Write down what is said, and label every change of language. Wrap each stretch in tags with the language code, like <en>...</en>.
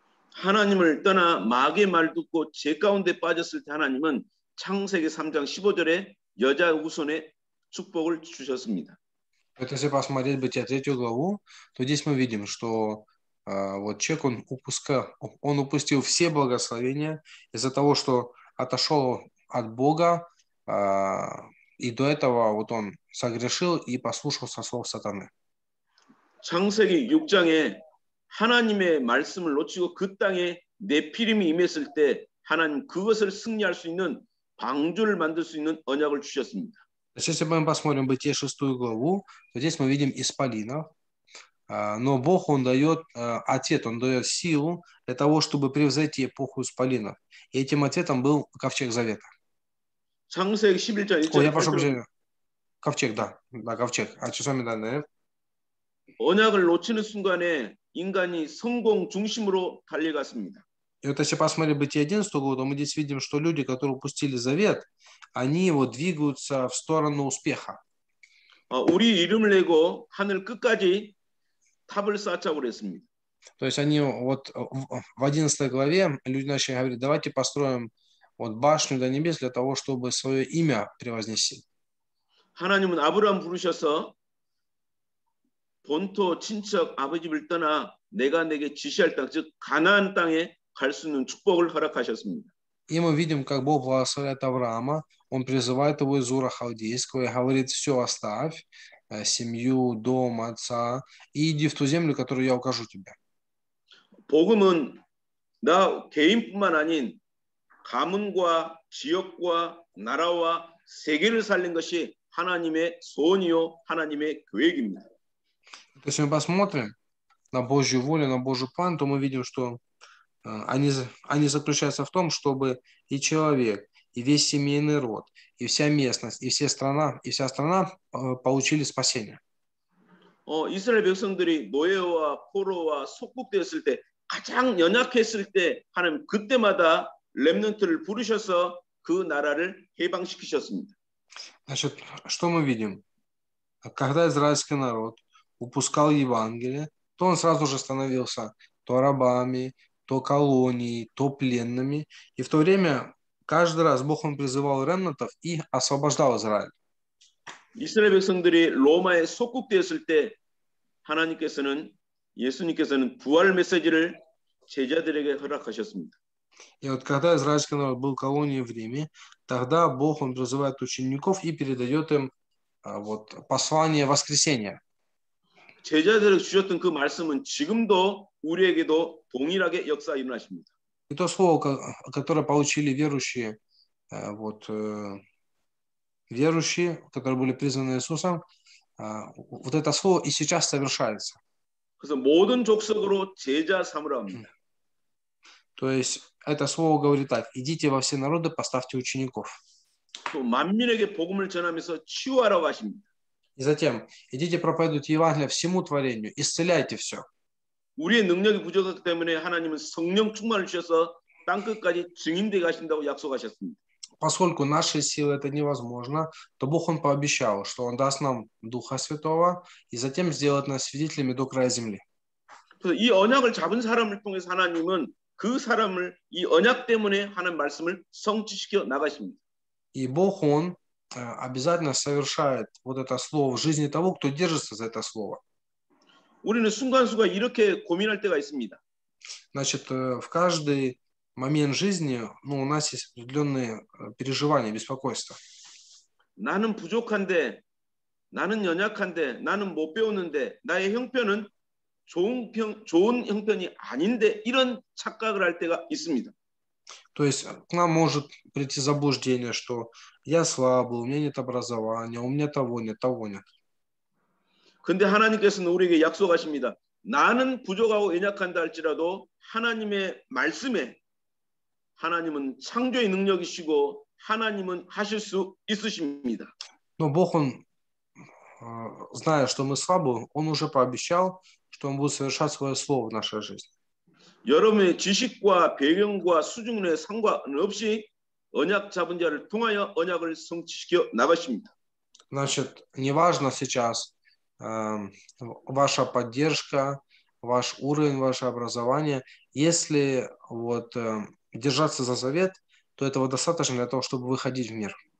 <ko>하나님을 떠나 마귀의 말 듣고 죄 가운데 빠졌을 때 하나님은 창세기 3장 15절에 여자 후손의 축복을 주셨습니다.</ko> <ru>Вот если посмотреть Бытие 3 главу, то здесь мы видим, что вот человек, он упустил все благословения из-за того, что отошел от Бога, и до этого вот он согрешил и послушался слов сатаны.</ru> <ko>창세기 6장에 하나님의 말씀을 놓치고 그 땅에 네피림이 임했을 때 하나님 그것을 승리할 수 있는 방주를 만들 수 있는 언약을 주셨습니다.</ko> <ru>Если мы посмотрим Бытие 6 главу, то здесь мы видим исполинов, но Бог, Он дает ответ, Он дает силу для того, чтобы превзойти эпоху исполинов. И этим ответом был ковчег завета.</ru> <ko>창세기 11장 1절에</ko> <ru>Я прошу прощения. ковчег, да, ковчег. А что с вами данные?</ru> <ko>언약을 놓치는 순간에 인간이 성공 중심으로 달려갔습니다.</ko> <ru>И вот если посмотреть Бытие 11 главу, то мы здесь видим, что люди, которые упустили завет, они вот двигаются в сторону успеха.</ru> <ko>우리 이름을 내고 하늘 끝까지 탑을 쌓자고 그랬습니다.</ko> <ru>То есть они вот в 11 главе люди начали говорить, давайте построим вот башню до небес для того, чтобы свое имя превознести.</ru> <ko>하나님은 아브라함 부르셔서 본토 친척 아버지 집을 떠나 내가 내게 지시할 땅, 즉 가나안 땅에 갈 수 있는 축복을 허락하셨습니다.</ko> <ru>И мы видим, как Бог благословляет Авраама, Он призывает его из Ура Халдейского и говорит, все оставь, семью, дом, отца, и иди в ту землю, которую я укажу тебе.</ru> <ko>복음은 나 개인뿐만 아닌 가문과 지역과 나라와 세계를 살린 것이 하나님의 소원이요 하나님의 계획입니다.</ko> <ru>Если мы посмотрим на Божью волю, на Божий план, то мы видим, что они заключаются в том, чтобы и человек, и весь семейный род, и вся местность, и вся страна получили спасение.</ru> <ko>이스라엘 백성들이 노예와 포로와 속국되었을 때 가장 연약했을 때 하나님 그때마다 렘넌트를 부르셔서 그 나라를 해방시키셨습니다.</ko> <ru>Значит, что мы видим? Когда израильский народ упускал Евангелие, то он сразу же становился то рабами, то колонией, то пленными. И в то время каждый раз Бог, Он призывал ремнантов и освобождал Израиль.</ru> <ko>이스라엘 백성들이 로마에 속국되었을 때 예수님께서는 부활 메시지를 제자들에게 허락하셨습니다.</ko> <ru>И вот когда израильский народ был колонией в Риме, тогда Бог, Он призывает учеников и передает им вот, послание воскресения.</ru> <ko>제자들에게 주셨던 그 말씀은 지금도 우리에게도 동일하게 역사 일어나십니다.</ko> <ru>И то слово, которое получили верующие, которые были призваны Иисусом, вот это слово и сейчас совершается.</ru> <ko>그래서 모든 족속으로 제자 삼으라 합니다.</ko> <ru>То есть это слово говорит так: идите во все народы, поставьте учеников.</ru> <ko>또 만민에게 복음을 전하면서 치유하라고 하십니다.</ko> <ru>И затем идите проповедуйте Евангелие всему творению, исцеляйте все.</ru> <ko>우리의 능력이 부족하기 때문에 하나님은 성령 충만을 주셔서 땅 끝까지 증인되게 하신다고 약속하셨습니다.</ko> <ru>Поскольку нашей силы это невозможно, то Бог, Он пообещал, что Он даст нам Духа Святого и затем сделает нас свидетелями до края земли.</ru> <ko>그래서 이 언약을 잡은 사람을 통해서 하나님은 그 사람을 이 언약 때문에 하는 말씀을 성취시켜 나가십니다.</ko> <ru>И Бог, Он обязательно совершает вот это слово в жизни того, кто держится за это слово.</ru> <ko>우리는 순간순간 이렇게 고민할 때가 있습니다.</ko> <ru>Значит, в каждый момент жизни, у нас есть определенные переживания, беспокойства.</ru> <ko>나는 부족한데, 나는 연약한데, 나는 못 배우는데, 나의 형편은 좋은 형편이 아닌데 이런 착각을 할 때가 있습니다.</ko> <ru>То есть к нам может прийти заблуждение, что я слабый, у меня нет образования, у меня того нет, того нет.</ru> <ko>근데 하나님께서는 우리에게 약속하십니다. 나는 부족하고 연약한다 할지라도 하나님의 말씀에 하나님은 창조의 능력이시고 하나님은 하실 수 있으십니다.</ko> <ru>Но Бог, Он, зная, что мы слабы, Он уже пообещал, что Он будет совершать свое слово в нашей жизни.</ru> <ko>여러분의 지식과 배경과 수준에 상관없이 언약 잡은 자를 통하여 언약을 성취시켜 나가십니다.</ko> <ru>Значит, неважно сейчас ваша поддержка, ваш уровень, ваше образование. Если вот держаться за завет, то этого достаточно для того, чтобы выходить в мир.</ru>